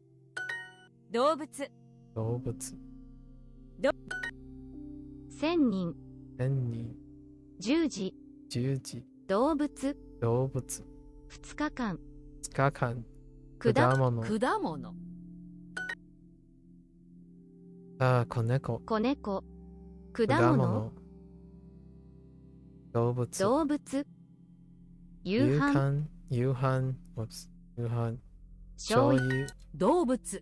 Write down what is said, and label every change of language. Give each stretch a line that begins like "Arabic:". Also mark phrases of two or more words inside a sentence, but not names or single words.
Japanese: 動物動物千人千人 10時 10時動物動物 2日間 2日間果物果物子猫子猫果果物物動物動物夕夕飯飯夕飯 Whoops 夕飯醤油油動物